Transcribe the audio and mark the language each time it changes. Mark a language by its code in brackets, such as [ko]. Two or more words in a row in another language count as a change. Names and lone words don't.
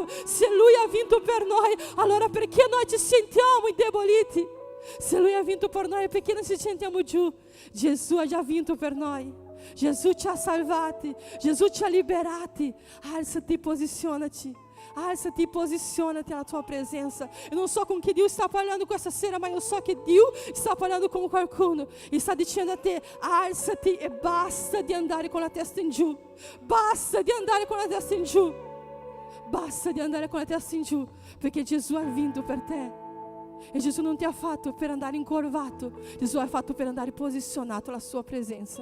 [it] Se Lui ha vinto per noi, allora perché noi ci sentiamo indeboliti? Se Lui ha vinto per noi, perché non ci sentiamo giù? Gesù ha già vinto per noi. Gesù ci ha salvati, Gesù ci ha liberati. Alzati e posizionati. Alzati e posizionati alla tua presença. [pt] Eu não so com que Deus está falando com essa sera, mas eu so [it] che Dio sta parlando con qualcuno e sta dicendo a te: alzati e basta di andare con la testa in giù. Basta di andare con la testa in giù. Basta di andare con la testa in giù, perché Gesù ha vinto per te. E Gesù non ti ha fatto per andare incurvato, Gesù ha fatto per andare posizionato alla sua presenza.